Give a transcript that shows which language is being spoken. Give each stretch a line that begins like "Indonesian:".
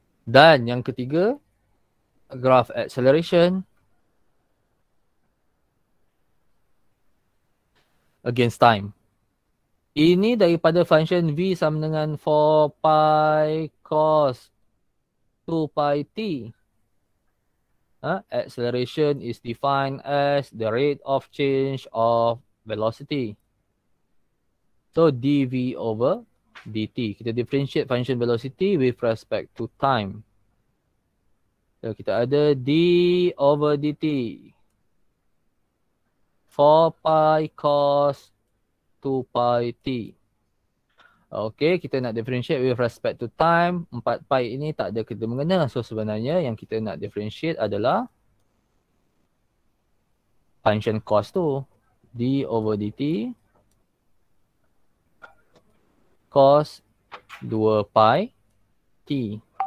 Malay: Dan yang ketiga, graph acceleration against time. Ini daripada function V sama dengan 4 pi cos 2 pi T.
English: Acceleration is defined as the rate of change of velocity. So dv over dt.
Malay: Kita
English: differentiate function velocity with respect to time.
Malay: So kita ada d over dt.
English: 4 pi cos 2 pi t. Okay,
Malay: kita nak
English: differentiate with respect to time.
Malay: 4 pi ini tak ada kena mengena. So sebenarnya yang kita nak differentiate adalah function cos tu.
English: D over dt cos 2 pi t.